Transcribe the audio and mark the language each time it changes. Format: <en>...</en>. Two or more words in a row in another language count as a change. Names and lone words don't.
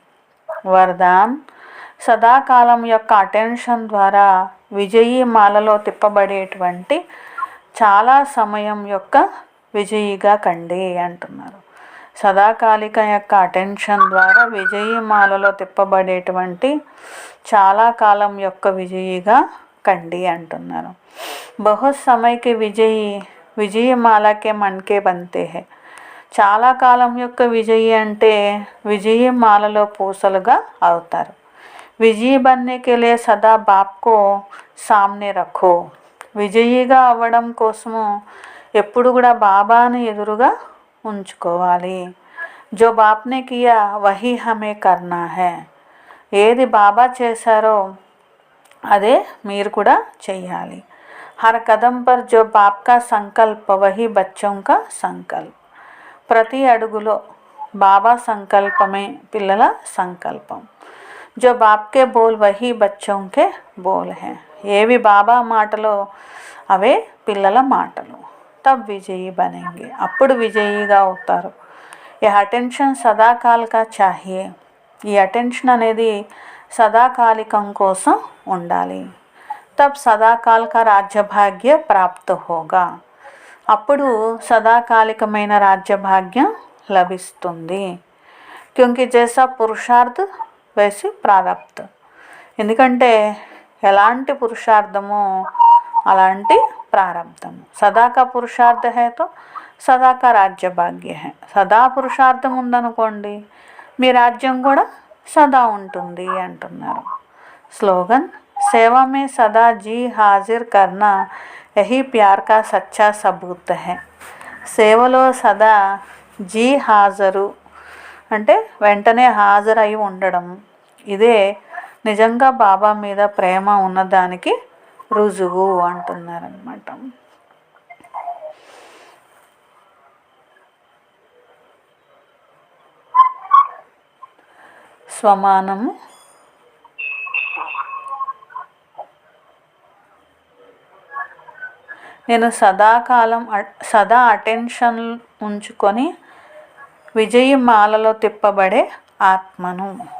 <te>వరదాన్, సదాకాలం యొక్క అటెన్షన్ ద్వారా విజయీ మాలలో తిప్పబడేటువంటి చాలా సమయం యొక్క విజయిగా కండి అంటున్నారు। సదాకాలిక యొక్క అటెన్షన్ ద్వారా విజయీ మాలలో తిప్పబడేటువంటి చాలా కాలం యొక్క విజయిగా కండి అంటున్నారు।</te> <hi>बहुत समय की विजयी माला के मनके बनते हैं,</hi> <te>చాలా కాలం యొక్క విజయి అంటే విజయీ మాలలో పూసలుగా అవుతారు।</te> <hi>विजयी बनने के लिए सदा बाप को सामने रखो,</hi> <te>విజయిగా అవ్వడం కోసము ఎప్పుడు కూడా బాబాని ఎదురుగా ఉంచుకోవాలి।</te> <hi>जो बाप ने किया वही हमें करना है,</hi> <te>ఏది బాబా చేశారో అదే మీరు కూడా చెయ్యాలి।</te> <hi>हर कदम पर जो बाप का संकल्प वही बच्चों का संकल्प,</hi> <te>ప్రతి అడుగులో బాబా సంకల్పమే పిల్లల సంకల్పం।</te> <hi>जो बाप के बोल वही बच्चों के बोल है,</hi> <te>ఏవి బాబా మాటలో అవే పిల్లల మాటలు।</te> <hi>तब विजयी बनेंगे,</hi> <te>అప్పుడు విజయీగా అవుతారు।</te> <hi>ये अटेंशन सदाकालिक चाहिए,</hi> <te>ఈ అటెన్షన్ అనేది సదాకాలికం కోసం ఉండాలి।</te> <hi>तब सदाकालिक राज्यभाग्य प्राप्त होगा,</hi> <te>అప్పుడు సదాకాలికమైన రాజ్యభాగ్యం లభిస్తుంది।</te> <hi>क्योंकि जैसा पुरुषार्थ वैसी प्रारब्ध,</hi> <te>ఎందుకంటే ఎలాంటి పురుషార్థమో అలాంటి ప్రారంధము।</te> <hi>सदा का पुरुषार्थ है तो सदा का राज्य भाग्य है,</hi> <te>సదా పురుషార్థం ఉందనుకోండి మీ రాజ్యం కూడా సదా ఉంటుంది అంటున్నారు।</te> <hi>स्लोगन, सेवा में सदा जी हाजिर करना यही प्यार का सच्चा सबूत है,</hi> <te>సేవలో సదా జీ హాజరు అంటే వెంటనే హాజరై ఉండడం, ఇదే నిజంగా బాబా మీద ప్రేమ ఉన్నదానికి రుజువు అంటున్నారనమాట। స్వమానము, నేను సదా అటెన్షన్ ఉంచుకొని విజయీ మాలలో తిప్పబడే ఆత్మను।</te>